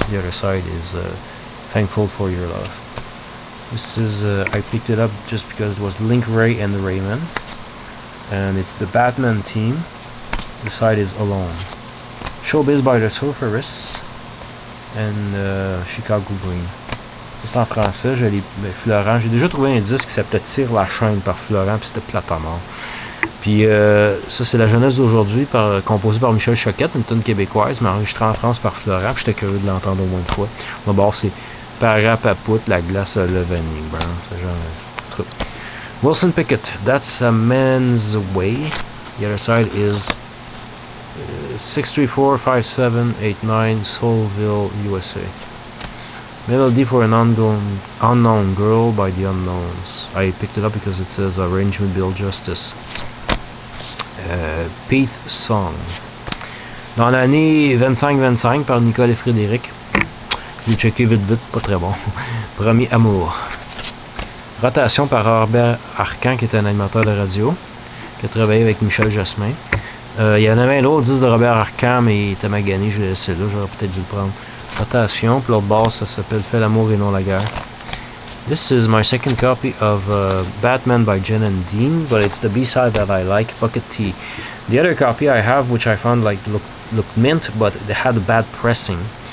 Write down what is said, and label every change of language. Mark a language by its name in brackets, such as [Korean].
[English] The other side is Thankful For Your Love. This is, I picked it up just because it was Link Wray and Rayman, and it's the Batman theme. The side is Alone. Showbiz by the Surferists and Chicago Green. [French] C'est en français, Florent. J'ai déjà trouvé un disque qui s'appelait Tire la chaîne par Florent, puis c'était plate à mort. Puis ça c'est la jeunesse d'aujourd'hui, composée par Michel Choquette, une tune québécoise, mais enregistrée en France par Florent, puis j'étais curieux de l'entendre au moins une fois. D'abord c'est Parapapout, la glace, le vanille, c'est genre truc. [English] Wilson Pickett, That's a Man's Way. The other side is 6345789 Soulville, USA. Melody for an Unknown Girl by the Unknowns. I picked it up because it says arrangement Bill Justice. Pete Song. [French] Dans l'année 25-25 par Nicole et Frédéric. J'ai checké vite, pas très bon. Premier Amour. Rotation par Robert Arcan, qui est un animateur de radio, qui a travaillé avec Michel Jasmin. Il y en avait un autre disque de Robert Arcan, mais il était magané, je l'ai laissé là, j'aurais peut-être dû le prendre. Rotation, puis l'autre base, ça s'appelle Fais l'amour et non la guerre. [English] This is my second copy of Batman by Jen and Dean, but it's the B-side that I like, Bucket Tea. The other copy I have, which I found like looked mint, but it had a bad pressing.